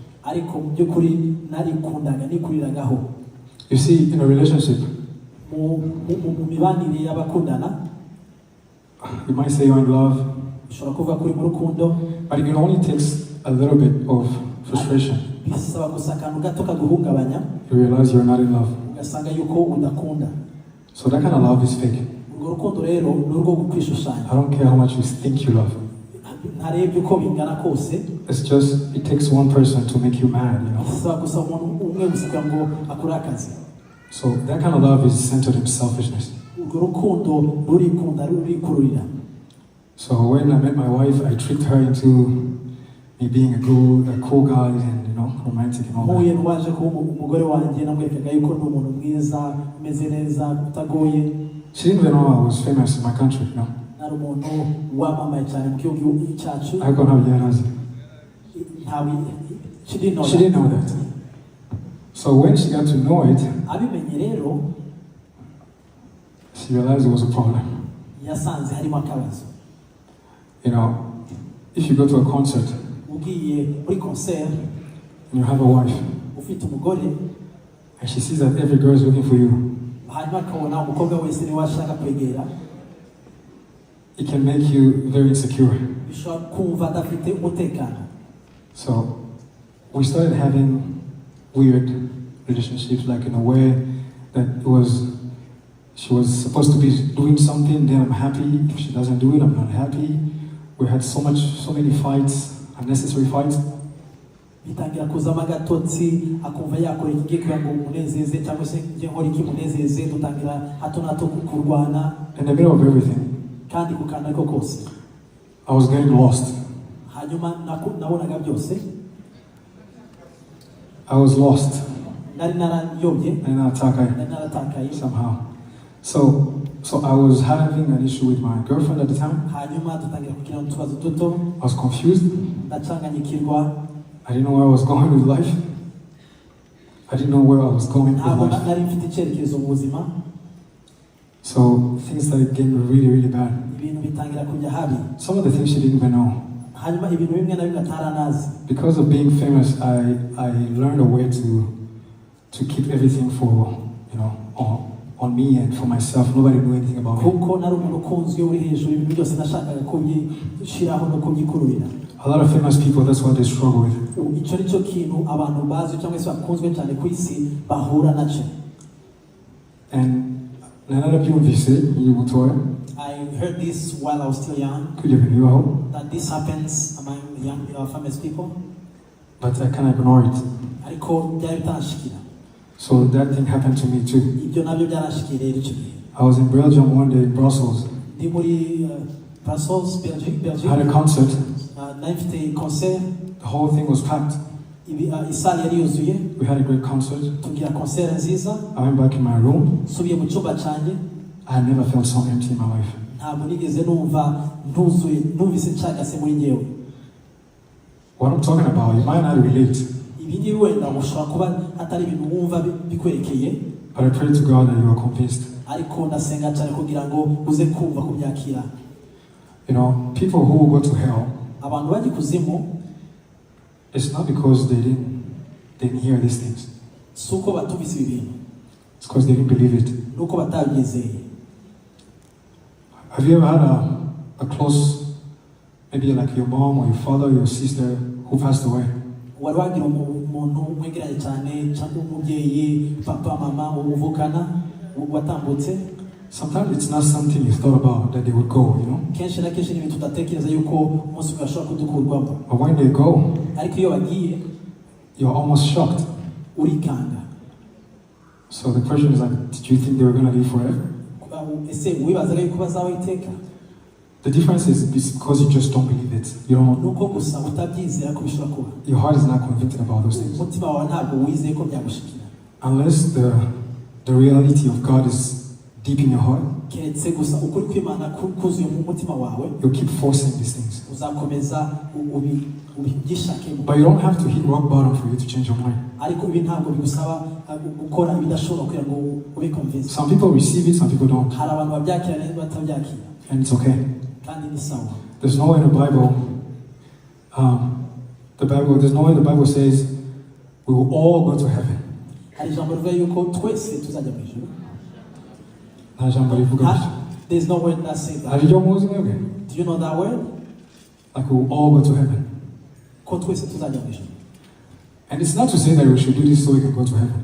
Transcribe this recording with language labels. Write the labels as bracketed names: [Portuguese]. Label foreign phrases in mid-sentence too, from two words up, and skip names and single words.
[English] You see, in a relationship, you might say you're in love, but it only takes a little bit of frustration. [Kinyarwanda] bisaba gusa akantu gato kaguhungabanya [English] you realize you're not in love. [Kinyarwanda] ugasanga yuko udakunda. [English] So that kind of love is fake. [Kinyarwanda] Urwo rukundo rero ni urwo kukwishushanya. [English] I don't care how much you think you love. [Kinyarwanda] Ntarebye uko bingana kose. [English] It's just, it takes one person to make you mad, you know. [Kinyarwanda] Bisaba gusa umuntu umwe gusa kugira ngo akurakaze. [English] So that kind of love is centered in selfishness. [Kinyarwanda] Urwo rukundo rurikunda rurikururira. [English] So when I met my wife, I tricked her into me being a cool guy and, you know, romantic and all that. [Kinyarwanda] Muye waje kuba umugore wanjye namwerekaga yuko ndi umuntu mwiza umeze neza utagoye. [English] She didn't even know I was famous in my country, you know. [Kinyarwanda] Nari umuntu wamamaye cyane mu gihugu cyacu. [English] I got no idea. She didn't know She didn't know that. So when she got to know it, [Kinyarwanda] abimenye rero [English] she realized it was a problem. [Kinyarwanda] yasanze harimo akabazo. [English] You know, if you go to a concert [Kinyarwanda] Ugiye muri concert [English] and you have a wife [Kinyarwanda] ufite umugore [English] and she sees that every girl is looking for you, [Kinyarwanda] hanyuma akabona umukobwa wese niwe ashaka kwegera, [English] it can make you very insecure. [Kinyarwanda] bishobora kumva adafite umutekano. [English] So we started having weird relationships, like in a way that she was supposed to be doing something, then I'm happy. If she doesn't do it, I'm not happy. We had so many fights, unnecessary fights. [Kinyarwanda] Bitangira kuzamo agatotsi akumva yakora iki kugira ngo umunezeze cyangwa se njye nkora iki munezeze, dutangira hato na hato kurwana. [English] In the middle of everything, [Kinyarwanda] kandi kukanda ariko kose [English] I was getting lost. [Kinyarwanda] hanyuma nabonaga byose. [English] I was lost. [Kinyarwanda] Nari narayobye, [English] And [Kinyarwanda] nari naratakaye [English] somehow. So I was having an issue with my girlfriend at the time. [Kinyarwanda] hanyuma dutangira kugira utubazo duto, [English] I was confused. [Kinyarwanda] ndacanganyikirwa. [English] I didn't know where I was going with life. I didn't know where I was going with [Kinyarwanda] ntabwo [English] life. [Kinyarwanda] nari mfite icyerekezo mu buzima. [English] So things started getting really, really bad. [Kinyarwanda] Ibintu bitangira kujya habi. [English] Some of the things she didn't even know. [Kinyarwanda] Hanyuma ibintu bimwe na bimwe ataranazi. [English] Because of being famous, I learned a way to keep everything for, you know, on me and for myself. Nobody knew anything about me. [Kinyarwanda] Kuko nari umuntu ukunzwe uri hejuru, ibintu byose nashakaga kubyishyiraho no kubyikururira. [English] A lot of famous people, that's what they struggle with. [Kinyarwanda] Icyo nicyo kintu abantu bazi cyangwa se bakunzwe cyane ku isi bahura nacyo. And narabyumvise nkiri mutoya. [English] I heard this while I was still young, [Kinyarwanda] Kujya bibaho, [English] that this happens among young famous people, but I can't ignore it. [Kinyarwanda] ariko byari bitanashikira. [English] So that thing happened to me too. [Kinyarwanda] Ibyo nabyo byaranashikiye rero icyo gihe. [English] I was in Belgium one day, in Brussels. [Kinyarwanda] Ndi muri Brussels, Belgium. [English] I had a concert. [Kinyarwanda] Nari mfite concert. [English] The whole thing was packed. [Kinyarwanda] Isali yari yuzuye. [English] We had a great concert. [Kinyarwanda] Tugira concert nziza. [English] I went back in my room. [Kinyarwanda] Subiye mu cyumba cyanjye. [English] I had never felt so empty in my life. [Kinyarwanda] Ntabwo nigeze numva ntuzuye, numvise ncagase muri njyewe. [English] What I'm talking about, you might not relate. [Kinyarwanda] Ibi ngibi wenda ushobora kuba atari ibintu wumva bikwerekeye. [English] But I pray to God that you are convinced. [Kinyarwanda] Ariko ndasenga cyane kugira ngo uze kumva kubyakira. [English] You know, people who will go to hell, [Kinyarwanda] abantu bajya kuzimu, [English] it's not because they didn't hear these things. [Kinyarwanda] suko batumvise ibi bintu. [English] It's because they didn't believe it. [Kinyarwanda] Nuko batabyizeye. [English] Have you ever had a close, maybe like your mom or your father or your sister who passed away? [Kinyarwanda] Wari wagira umuntu mwegeranye cyane cyangwa umubyeyi, papa, mama, umuvukana watambutse? [English] Sometimes it's not something you thought about that they would go, you know. [Kinyarwanda] Kenshi na kenshi n'ibintu tudatekereza yuko umunsi umwe bashobora kudukurwamo. [English] But when they go, [Kinyarwanda] Ariko iyo bagiye, [English] you're almost shocked. [Kinyarwanda] urikanga. [English] So the question is like, did you think they were going to live forever? [Kinyarwanda] Ese wibazaga yuko bazabaho iteka? [English] The difference is because you just don't believe it. You don't. [Kinyarwanda] Nuko gusa utabyizera ko bishobora kuba. [English] Your heart is not convicted about those things. [Kinyarwanda] Umutima wawe ntabwo wizeye ko byagushikira. [English] Unless the reality of God is deep in your heart, [Kinyarwanda] Keretse gusa ukuri kw'Imana kuzuye mu mutima wawe, [English] you keep forcing these things. [Kinyarwanda] uzakomeza ubyishakemo. [English] But you don't have to hit rock bottom for you to change your mind. [Kinyarwanda] Ariko ibi ntabwo bigusaba gukora ibidashoboka kugira ngo ube convinced. [English] Some people receive it, some people don't. [Kinyarwanda] Hari abantu babyakira neza batabyakira. [English] And it's okay. [Kinyarwanda] Kandi ni sawa. [English] There's nowhere in the Bible, there's nowhere in the Bible says we will all go to heaven. [Kinyarwanda] Hari ijambo rivuga yuko twese tuzajya mu ijuru. [English] There's no word that says that. Do you know that word? Like we will all go to heaven. [Kinyarwanda] Ko twese tuzajya mu ijuru. [English] And it's not to say that we should do this so we can go to heaven.